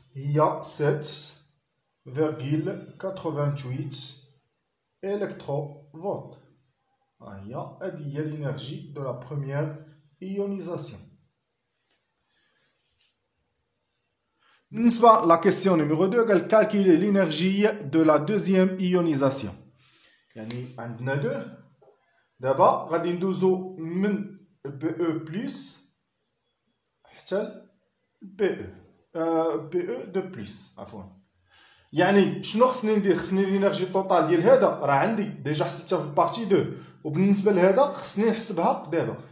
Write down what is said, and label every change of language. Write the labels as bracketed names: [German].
[Arabic] هي 7,88 électronvolts. هذه هي [French] l'énergie de la première ionisation. بالنسبة la question numéro 2 قال calculer l'énergie de la deuxième ionisation. [Arabic] يعني عندنا 2 دابا غادي ندوزو من BE plus حتى BE دو بلس عفوا. يعني شنو خصني ندير؟ خصني لينيرجي طوطال ديال هذا راه عندي ديجا حسبتها في بارتي 2 وبالنسبه لهذا خصني نحسبها دابا.